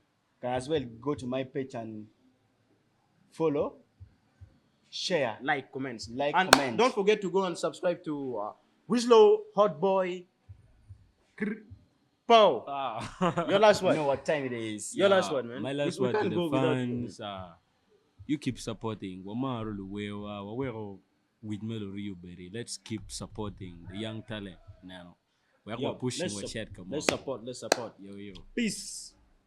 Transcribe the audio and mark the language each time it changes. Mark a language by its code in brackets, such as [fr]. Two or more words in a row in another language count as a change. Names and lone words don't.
[en] Can as well go to my page and follow, share. Like, comments. Like, and comment. Don't forget to go and subscribe to Wislow, Hot Boy, Pow. Your last You word. know what time it is. Your last word, man. My last We word to can't the go without- fans you keep supporting [ach] wamaru luwewa wawero [en] with Melody Uberi. Let's keep supporting the young talent now. We're Yo, pushing let's what sup- shit come Let's support. yo Peace.